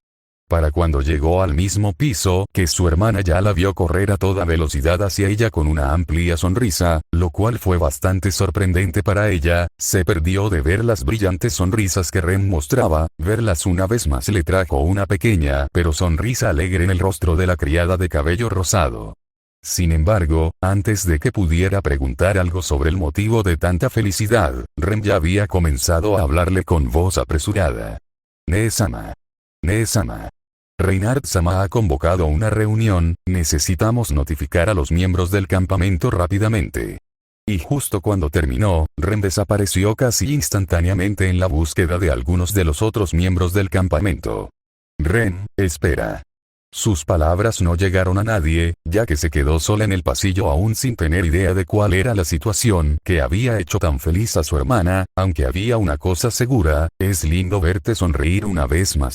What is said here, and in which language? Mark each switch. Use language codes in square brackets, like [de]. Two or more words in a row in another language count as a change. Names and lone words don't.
[es] Para cuando llegó al mismo piso, que su hermana ya la vio correr a toda velocidad hacia ella con una amplia sonrisa, lo cual fue bastante sorprendente para ella, se perdió de ver las brillantes sonrisas que Ren mostraba, verlas una vez más le trajo una pequeña pero sonrisa alegre en el rostro de la criada de cabello rosado. Sin embargo, antes de que pudiera preguntar algo sobre el motivo de tanta felicidad, Ren ya había comenzado a hablarle con voz apresurada. Nee-sama. Nee-sama. Reinhard-sama ha convocado una reunión, necesitamos notificar a los miembros del campamento rápidamente. Y justo cuando terminó, Ren desapareció casi instantáneamente en la búsqueda de algunos de los otros miembros del campamento. Ren, espera. Sus palabras no llegaron a nadie, ya que se quedó sola en el pasillo aún sin tener idea de cuál era la situación que había hecho tan feliz a su hermana, aunque había una cosa segura, es lindo verte sonreír una vez más.